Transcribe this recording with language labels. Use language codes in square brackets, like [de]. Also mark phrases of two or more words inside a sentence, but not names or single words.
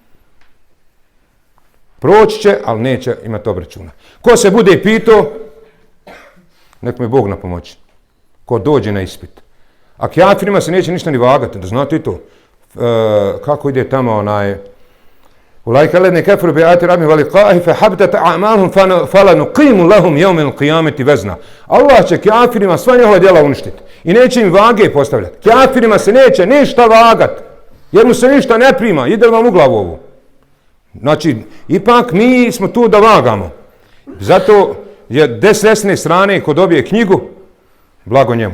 [bs] Proći će, ali neće imati obračuna. Ko se bude pitao, nek me Bog na pomoći. Ko dođe na ispit. A kafirima se neće ništa ni vagati, da znate i to. Kako ide tamo onaj... [ar] أولئك الذين كفروا بآيات ربهم ولقائه فحبطت أعمالهم فلا نقيم لهم يوم القيامة وزنا. [bs] Allah će kafirima sva njihova djela uništiti. I neće im vage postavljati. Kafirima se neće ništa vagat. Jer mu se ništa ne prima. Ide vam u glavu ovo. Znači, ipak mi smo tu da vagamo. Zato je desne strane ko dobije knjigu, blago njemu.